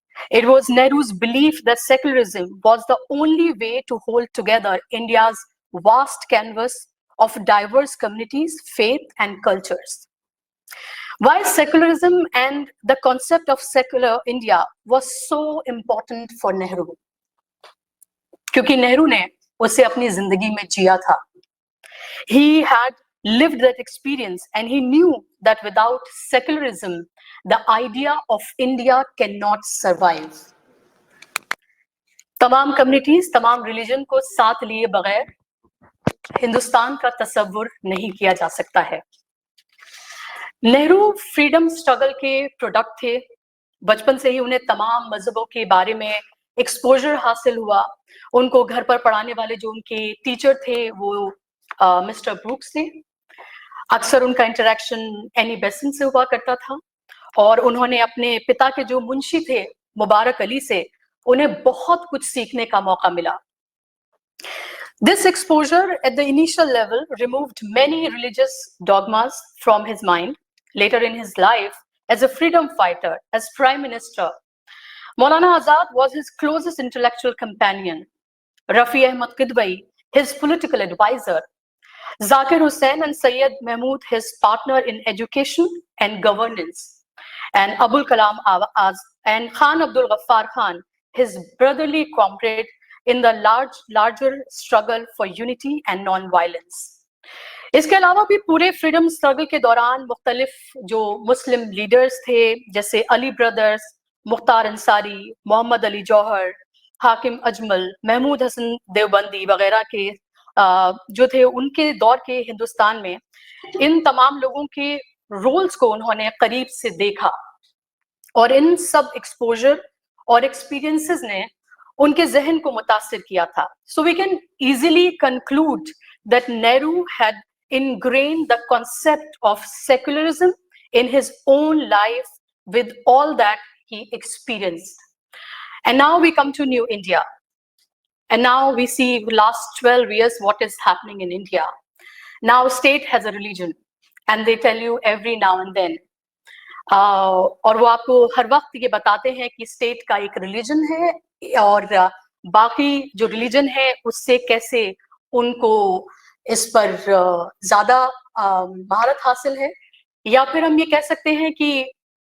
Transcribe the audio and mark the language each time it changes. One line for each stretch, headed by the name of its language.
English: It was Nehru's belief that secularism was the only way to hold together India's vast canvas of diverse communities, faith, and cultures. Why secularism and the concept of secular India was so important for Nehru?
Hindi: क्योंकि नेहरू ने उसे अपनी जिंदगी में जिया था.
English: He had lived that experience and he knew that without secularism, the idea of India cannot survive.
Hindi: तमाम communities, तमाम religion को साथ लिए बगैर हिंदुस्तान का तस्वुर नहीं किया जा सकता है. नेहरू फ्रीडम स्ट्रगल के प्रोडक्ट थे. बचपन से ही उन्हें तमाम मजहबों के बारे में एक्सपोजर हासिल हुआ. उनको घर पर पढ़ाने वाले जो उनके टीचर थे वो मिस्टर ब्रूक्स थे. अक्सर उनका इंटरेक्शन एनी बेसेंट से हुआ करता था और उन्होंने अपने पिता के जो मुंशी थे मुबारक अली से उन्हें बहुत कुछ सीखने का मौका मिला.
English: This exposure at the initial level removed many religious dogmas from his mind. Later in his life, as a freedom fighter, as Prime Minister, Maulana Azad was his closest intellectual companion. Rafi Ahmad Kidwai, his political advisor. Zakir Hussain and Sayyid Mahmood, his partner in education and governance. And Abul Kalam and Khan Abdul Ghaffar Khan, his brotherly comrade in the larger struggle for unity and non-violence.
Hindi: इसके अलावा भी पूरे freedom struggle के दौरान मुख्तलिफ जो मुस्लिम leaders थे जैसे अली ब्रदर्स, मुख्तार अंसारी, मोहम्मद अली जौहर, हाकिम अजमल, महमूद हसन देवबंदी वगैरह के जो थे उनके दौर के हिंदुस्तान में इन तमाम लोगों के रोल्स को उन्होंने करीब से देखा और इन सब एक्सपोजर और एक्सपीरियंसेस ने उनके जहन को मुतासिर किया था.
English: So we can easily conclude that Nehru had ingrained the concept of secularism in his own life with all that he experienced. And now we come to New India. And now we see last 12 years what is happening in India. Now state has a religion and they tell you every now and then.
Hindi: और वो आपको हर वक्त ये बताते हैं कि state का एक रिलीजन है और बाकी जो रिलीजन है उससे कैसे उनको इस पर ज्यादा महारत हासिल है. या फिर हम ये कह सकते हैं कि